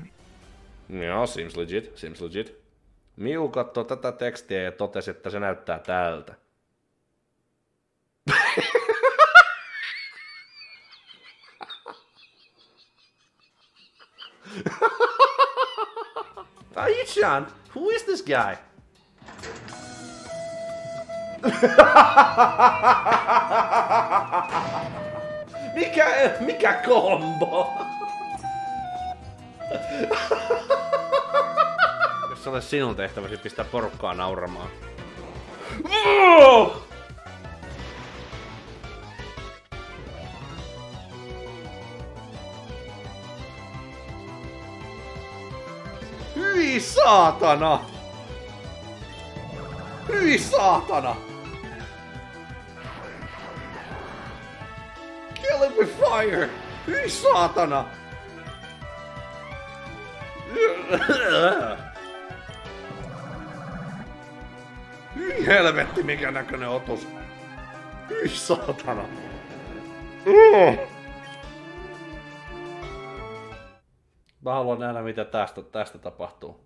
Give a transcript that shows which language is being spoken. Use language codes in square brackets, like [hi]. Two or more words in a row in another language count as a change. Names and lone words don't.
[fi] Joo, [en] seems legit. [fi] Miu katsoi tätä tekstiä ja totesi, että se näyttää tältä. [en] Taichan, who is this guy? [fi] Mikä kombo? Jos se olisi sinun tehtäväsi pistää porukkaa nauramaan. Hyi saatana! Hyi saatana! [en] Kill him with fire! [fi] Hyi saatana! Hyi helvetti, mikä näköinen otus! Hyi saatana! Mä haluan nähdä, mitä tästä tapahtuu.